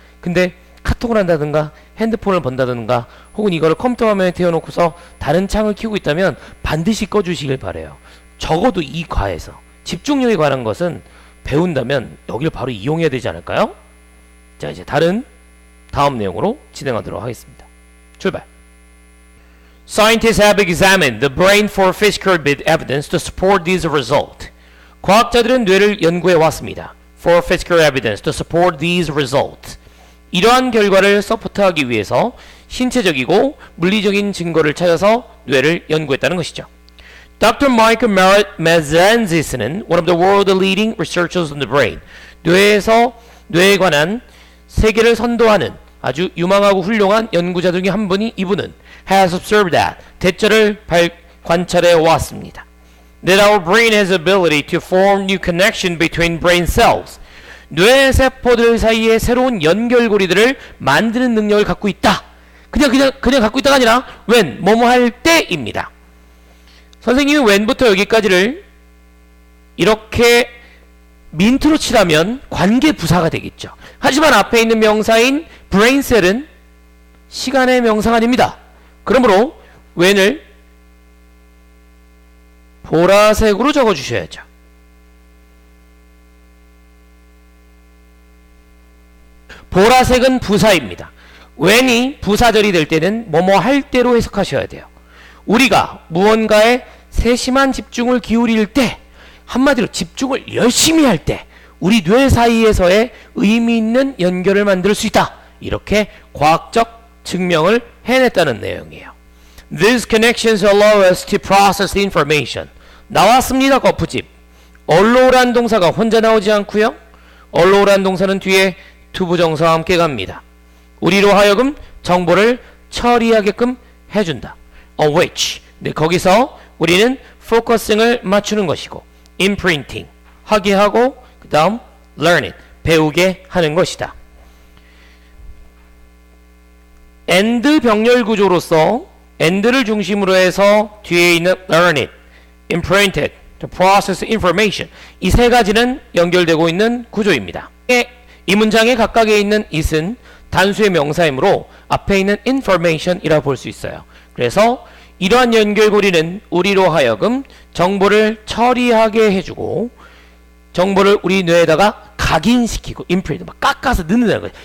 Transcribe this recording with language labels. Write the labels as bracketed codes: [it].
[ko] 근데 카톡을 한다든가 핸드폰을 본다든가 혹은 이거를 컴퓨터 화면에 태워놓고서 다른 창을 켜고 있다면 반드시 꺼주시길 바라요. 적어도 이 과에서 집중력에 관한 것은 배운다면 여기를 바로 이용해야 되지 않을까요? 자, 이제 다음 내용으로 진행하도록 하겠습니다. 출발. [en] Scientists have examined the brain for physical evidence to support this result. [ko] 과학자들은 뇌를 연구해 왔습니다. [en] For physical evidence to support these results. [ko] 이러한 결과를 서포트하기 위해서 신체적이고 물리적인 증거를 찾아서 뇌를 연구했다는 것이죠. [en] Dr. Michael Mazanzis는 one of the world leading researchers on the brain. [ko] 뇌에 관한 세계를 선도하는 아주 유망하고 훌륭한 연구자 중에 한 분이 이분은 [en] has observed that [ko] 대처를 관찰해 왔습니다. [en] That our brain has ability to form new connection between brain cells. [ko] 뇌 세포들 사이에 새로운 연결고리들을 만드는 능력을 갖고 있다. 그냥 갖고 있다가 아니라 when 뭐뭐 할 때입니다. 선생님이 when부터 여기까지를 이렇게 민트로 칠하면 관계 부사가 되겠죠. 하지만 앞에 있는 명사인 braincel은 시간의 명사가 아닙니다. 그러므로 when을 보라색으로 적어주셔야죠. 보라색은 부사입니다. when이 부사절이 될 때는 뭐뭐 할 때로 해석하셔야 돼요. 우리가 무언가에 세심한 집중을 기울일 때, 한마디로 집중을 열심히 할 때 우리 뇌 사이에서의 의미 있는 연결을 만들 수 있다. 이렇게 과학적 증명을 해냈다는 내용이에요. [en] These connections allow us to process information. [ko] 나왔습니다. 거푸집. allow란 동사가 혼자 나오지 않고요. allow란 동사는 뒤에 투부정사와 함께 갑니다. 우리로 하여금 정보를 처리하게끔 해준다. [en] On which. [ko] 네, 거기서 우리는 포커싱을 맞추는 것이고 imprinting. 하게 하고 그 다음 learning. 배우게 하는 것이다. and 병렬 구조로서 and를 중심으로 해서 뒤에 있는 [en] learn it, imprinted, to process information. [ko] 이 세 가지는 연결되고 있는 구조입니다. 이 문장에 각각에 있는 it은 단수의 명사이므로 앞에 있는 information이라고 볼 수 있어요. 그래서 이러한 연결고리는 우리로 하여금 정보를 처리하게 해주고 정보를 우리 뇌에다가 각인시키고 imprint, 막 깎아서 넣는다는 거예요.